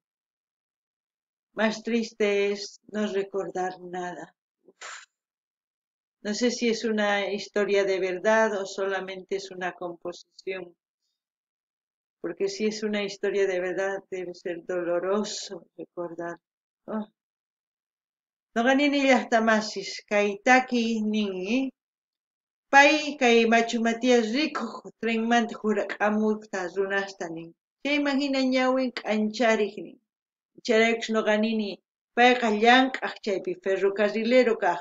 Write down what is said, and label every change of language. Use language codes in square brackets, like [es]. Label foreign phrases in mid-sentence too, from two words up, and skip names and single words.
[es] Más triste es no recordar nada. No sé si es una historia de verdad o solamente es una composición, porque si es una historia de verdad debe ser doloroso recordar. Oh. [qu] Noqanini llaqtamasis kay taki ninmi pay kay Machu Matias rikuq trenmanta hurak'amuyta runasta nin. Chayman hina ñawin k'anchariq nin. Chayraykus noqanini payqa llank'aq chaypi ferrocarrilero kaq.